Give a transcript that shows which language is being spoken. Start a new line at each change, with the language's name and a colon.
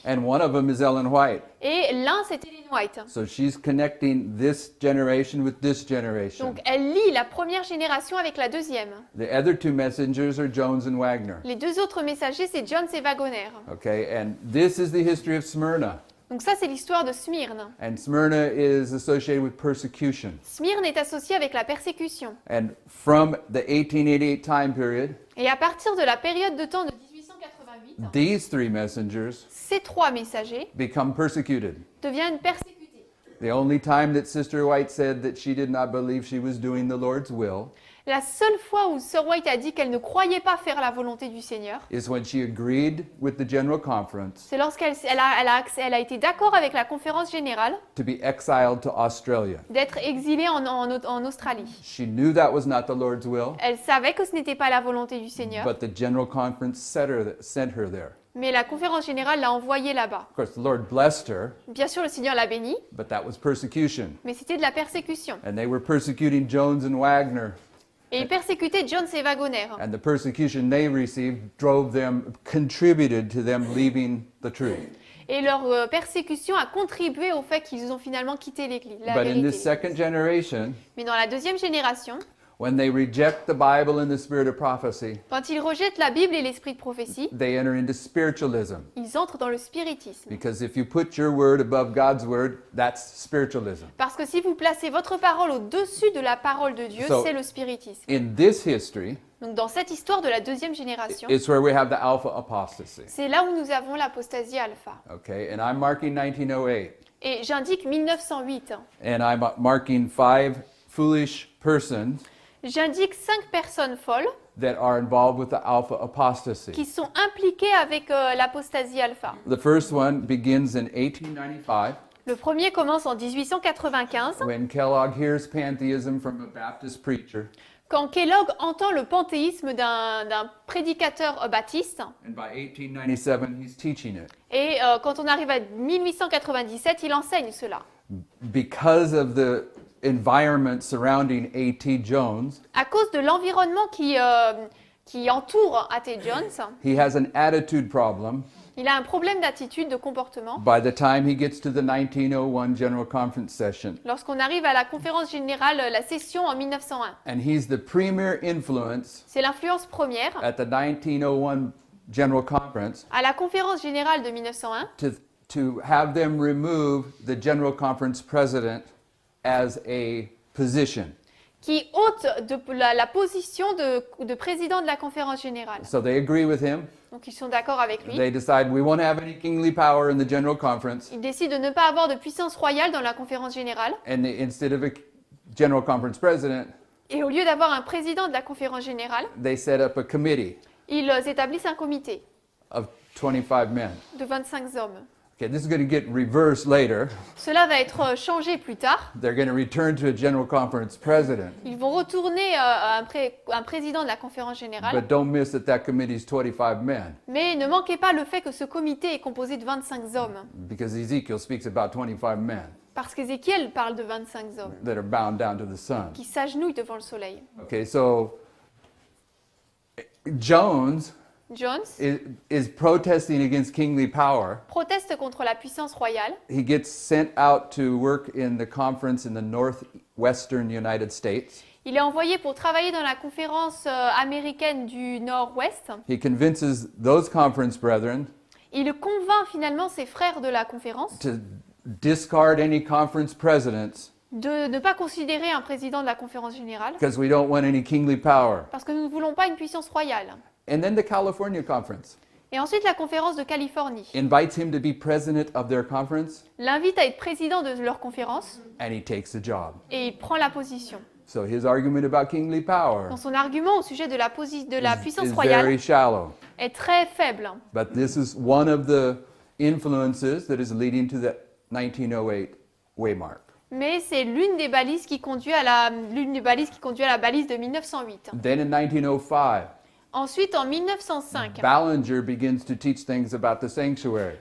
English: and one of them is Ellen White.
French: Et l'un, c'est Ellen White.
English: So she's connecting this generation with this generation.
French: Donc elle lie la première génération avec la deuxième.
English: The other 2 messengers are Jones and Wagner.
French: Les deux autres messagers, c'est Jones et Wagoner.
English: Okay, and this is the history of Smyrna.
French: Donc ça, c'est l'histoire de Smyrne.
English: And Smyrna is associated with persecution.
French: Smyrne est associé avec la persécution.
English: And from the 1888 time period,
French: Et à partir de la période de temps de 1888,
English: these 3 messengers
French: ces 3 messagers
English: become persecuted.
French: deviennent persécutés.
English: The only time that Sister White said that she did not believe she was doing the Lord's will
French: La seule fois où Sir White a dit qu'elle ne croyait pas faire la volonté du Seigneur,
English: is when she agreed with the General Conference
French: c'est lorsqu'elle a été d'accord avec la conférence générale
English: to be exiled to Australia.
French: d'être exilée en Australie.
English: She knew that was not the Lord's will,
French: Elle savait que ce n'était pas la volonté du Seigneur,
English: but the General Conference sent her there.
French: mais la conférence générale l'a envoyée là-bas.
English: Of course, the Lord blessed her,
French: Bien sûr, le Seigneur l'a bénie,
English: but that was persecution.
French: mais c'était de la persécution.
English: And they were persecuting Jones and Wagner.
French: Et il persécutait Jones et Wagoner.
English: And the persecution they received contributed to them leaving the truth.
French: Et leur persécution a contribué au fait qu'ils ont finalement quitté l'Église, la
English: But in
French: vérité.
English: this second generation,
French: Mais dans la deuxième génération,
English: when they reject the Bible and the spirit of prophecy,
French: quand ils rejettent la Bible et l'esprit de prophétie,
English: they enter into spiritualism.
French: ils entrent dans le spiritisme.
English: Because if you put your word above God's word, that's spiritualism.
French: Parce que si vous placez votre parole au-dessus de la parole de Dieu,
English: So-
French: c'est le spiritisme.
English: In this history,
French: Donc dans cette histoire de la deuxième génération,
English: it's where we have the alpha apostasy.
French: c'est là où nous avons l'apostasie alpha.
English: Okay, and I'm marking 1908.
French: Et j'indique 1908.
English: And I'm marking 5 foolish persons
French: J'indique 5 personnes folles
English: that are involved with the alpha apostasy.
French: qui sont impliquées avec l'apostasie alpha.
English: The first one begins in 1895
French: Le premier commence en 1895,
English: when Kellogg hears pantheism from a Baptist preacher,
French: quand Kellogg entend le panthéisme d'un prédicateur baptiste.
English: and by 1897 he's teaching it.
French: Et quand on arrive à 1897, il enseigne cela.
English: Because of the environment surrounding A.T. Jones,
French: À cause de l'environnement qui entoure A.T. Jones,
English: he has an attitude problem
French: il a un problème d'attitude, de comportement.
English: by the time he gets to the 1901 General Conference session.
French: Lorsqu'on arrive à la conférence générale, la session en 1901,
English: And he's the premier influence
French: c'est l'influence première.
English: at the 1901 General Conference
French: À la conférence générale de 1901,
English: to have them remove the General Conference president as a position.
French: qui ôte la position de président de la conférence générale.
English: So they agree with him.
French: Donc ils sont d'accord avec lui.
English: They decide we won't have any kingly power in the General Conference.
French: Ils décident de ne pas avoir de puissance royale dans la conférence générale.
English: And instead of a General Conference president,
French: Et au lieu d'avoir un président de la conférence générale,
English: they set up a committee
French: ils établissent un comité
English: of 25 men.
French: de 25 hommes.
English: Okay, this is going to get reversed later.
French: Cela va être changé plus tard.
English: They're going to return to a General Conference president.
French: Ils vont retourner à un président de la conférence générale.
English: But don't miss that that committee is 25 men,
French: Mais ne manquez pas le fait que ce comité est composé de 25 hommes.
English: because Ezekiel speaks about 25 men
French: Parce qu'Ézéchiel parle de 25 hommes
English: that are bound down to the sun.
French: qui s'agenouillent devant le soleil.
English: Okay, so Jones
French: Jones
English: is protesting against kingly power.
French: proteste contre la puissance royale.
English: He gets sent out to work in the conference in the northwestern United States.
French: Il est envoyé pour travailler dans la conférence américaine du Nord-Ouest.
English: He convinces those conference brethren
French: Il convainc finalement ses frères de la conférence
English: to discard any conference presidents
French: de ne pas considérer un président de la conférence générale
English: because we don't want any kingly power.
French: parce que nous ne voulons pas une puissance royale.
English: And then the California conference
French: Et ensuite, la conférence de Californie
English: invites him to be president of their conference,
French: l'invite à être président de leur conférence
English: and he takes the job.
French: et il prend la position.
English: So his argument about kingly power
French: Donc son argument au sujet de la puissance
English: is
French: royale
English: very shallow.
French: est très faible.
English: But this is one of the influences that is leading to the 1908 waymark.
French: Mais c'est l'une des balises qui conduit à la balise de 1908.
English: Then in 1905,
French: Ensuite, en 1905,
English: Ballinger begins to teach things about the sanctuary.